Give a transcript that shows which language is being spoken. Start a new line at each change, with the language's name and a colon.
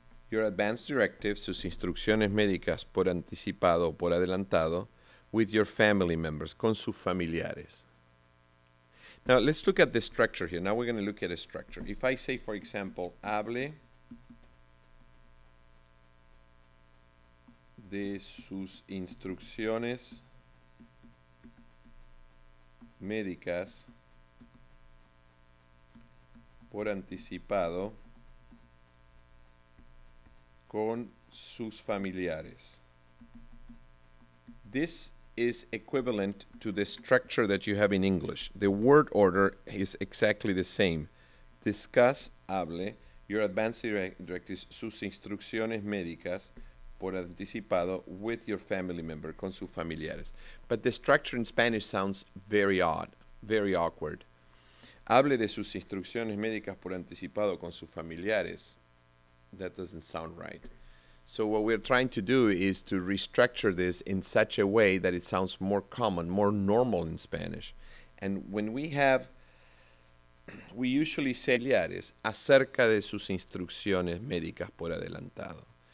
English: Your advanced directives,
Spanish: sus instrucciones médicas por anticipado o por adelantado,
English: with your family members,
Spanish: con sus familiares.
English: Now, let's look at the structure here. Now we're going to look at a structure. If I say, for example,
Spanish: hable de sus instrucciones médicas por anticipado con sus familiares.
English: This is equivalent to the structure that you have in English. The word order is exactly the same. Discuss,
Spanish: hable,
English: your advance directives,
Spanish: sus instrucciones médicas, por anticipado,
English: with your family member,
Spanish: con sus familiares.
English: But the structure in Spanish sounds very odd, very awkward.
Spanish: Hable de sus instrucciones médicas por anticipado con sus familiares.
English: That doesn't sound right. So what we're trying to do is to restructure this in such a way that it sounds more common, more normal in Spanish. And when we usually say
Spanish: familiares acerca de sus instrucciones médicas por adelantado.